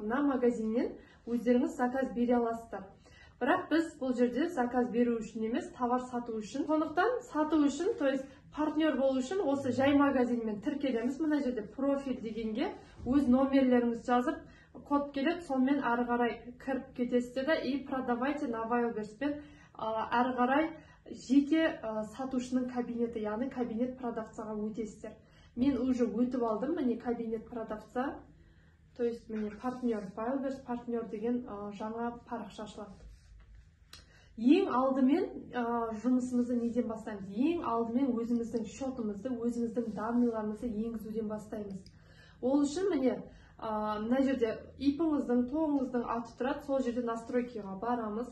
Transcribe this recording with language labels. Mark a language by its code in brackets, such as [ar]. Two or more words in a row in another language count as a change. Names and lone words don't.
[kk] Мына магазиннен өздеріңіз заказ бере аласыздар. Бірақ біз бұл жерде заказ беру үшін емес, товар сату үшін. Сондықтан сату үшін, [ru] то есть [kk] партнер болу үшін осы жай магазинмен тіркелеміз. Мына жерде профиль дегенге өз номерлеріңіз жазып, код келеді, сонымен ары қарай кіріп кетесіздер да, [ru] и продавайте на [kk] Wildberries'пен ары қарай жеке сатушының кабинеті, яғни [ru] кабинет продавцаға [kk] өтесіздер. Мен уже өтіп алдым, міне [ru] кабинет продавца, то есть [kk] міне партнер, Wildberries партнер деген жаңа парақша ашылады. Ең алдымен жұмысымызды неден бастаймыз? Ең алдымен өзіміздің счетымызды, өзіміздің данныйларымызды енгізуден бастаймыз. Ол үшін міне мына жерде ипіңіздің, тоғыңыздың аты тұрады, сол жерде настройкаға барамыз.